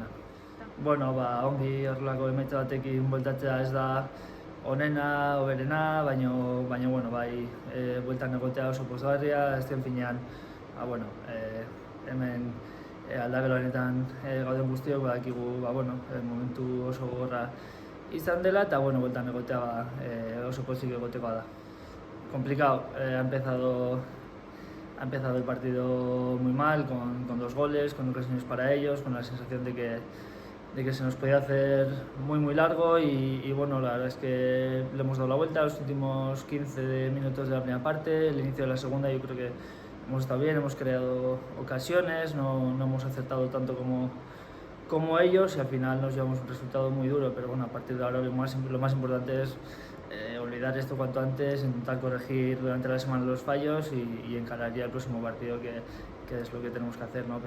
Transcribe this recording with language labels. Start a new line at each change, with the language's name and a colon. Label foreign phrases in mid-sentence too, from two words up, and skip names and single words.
Basque: Bueno, ongi horrelako emaitza batekin bueltatzea ez da onena, hoberena, baina bueno, bueltan egotea oso pozgarria, azken finean, hemen aldagelo honetan gauden guztiok badakigu, momentu oso gogorra izan dela eta bueltan egotea oso pozik egotekoa da.
Spanish: Complicado, ha empezado el partido muy mal, con 2 goles, con ocasiones para ellos, con la sensación de que se nos podía hacer muy largo y bueno, la verdad es que le hemos dado la vuelta los últimos 15 minutos de la primera parte, el inicio de la segunda yo creo que hemos estado bien, hemos creado ocasiones, no hemos acertado tanto como ellos y al final nos llevamos un resultado muy duro, pero bueno, a partir de ahora lo más importante es olvidar esto cuanto antes, intentar corregir durante la semana los fallos y encarar ya el próximo partido que es lo que tenemos que hacer, ¿no?